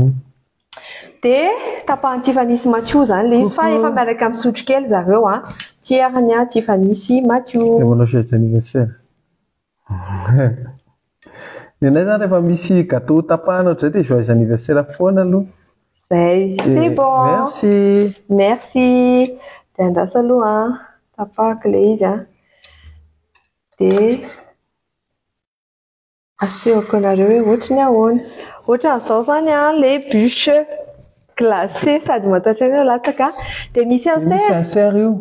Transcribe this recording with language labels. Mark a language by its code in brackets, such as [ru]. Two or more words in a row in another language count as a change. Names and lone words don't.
[mg] Dia tapahany Tiffany sy Mathieu zany ilay izy fa efa miaraka misotro kely zareo a. Tiarany a Tiffany sy Mathieu. Dia manao fety anniversaire. Ny anay zany rehefa misy gâteau tapahana ohatr'izay dia [fr] joyeux anniversaire [mg] foana aloha. [fr] C'est bon. Merci. Merci. [mg] Dia andrasa aloha tapahako ilay izy a. Dia asehoko anareo hoe ohatrany ahoana. Ohatran'izao zany a ilay [fr] bûche glacé [mg] sady matahotra anao latsaka. Dia misy insert io.